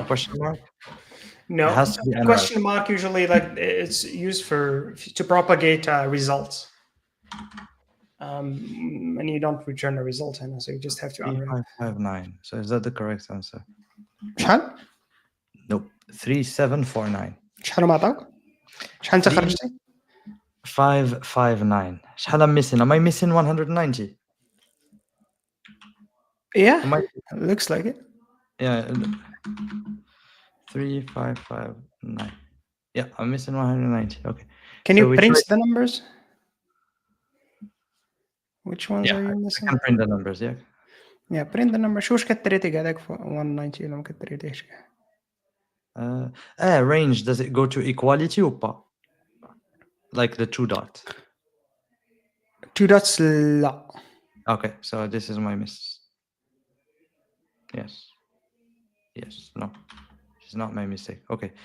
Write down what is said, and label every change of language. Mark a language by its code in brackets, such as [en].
[en] Or question mark? No. It has to be question mark usually like it's used to propagate results. And you don't return a result, so you just have to unwrap. 3559. So is that the correct answer? [ar] شحال؟ [en] Nope. 3749. [ar] شحال ما عطاوك؟ شحال انت خرجتي؟ [en] 559. شحال I'm missing? Am I missing 190? Yeah, looks like it. Yeah. 3559. Yeah, I'm missing 190. Okay. Can you print the numbers? Which ones are you missing? I can print the numbers, yeah. Yeah, print the numbers. [ar] شو واش كتريتي كاع داك 190 ولا ما كتريتيش كاع؟ [en] range, does it go to equality or pas? Like the 2 dots. 2 dots لا. Okay, so this is my miss. Yes. Yes, no. It's not my mistake. Okay.